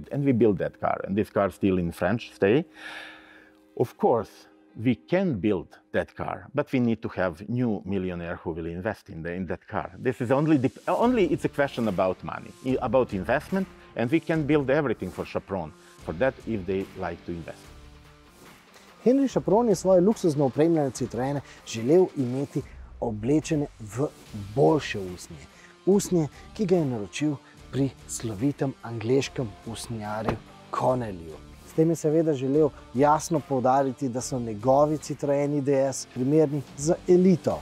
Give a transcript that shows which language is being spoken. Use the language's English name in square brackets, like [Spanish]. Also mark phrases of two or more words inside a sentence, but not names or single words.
[English] And we built that car, and this car still in French stay. Of course, we can build that car, but we need to have new millionaire who will invest in that car. This is only it's a question about money, about investment, and we can build everything for Chaperon, for that if they like to invest. [Slovenian] Henry Chaperon je svoje luksuzno opremljene Citroene želel imeti oblečene v boljše usnje. Usnje, ki ga je naročil pri slovitem angleškem usnjarju Connellyju. S tem je seveda želel jasno poudariti, da so njegovi Citroeni DS primerni za elito.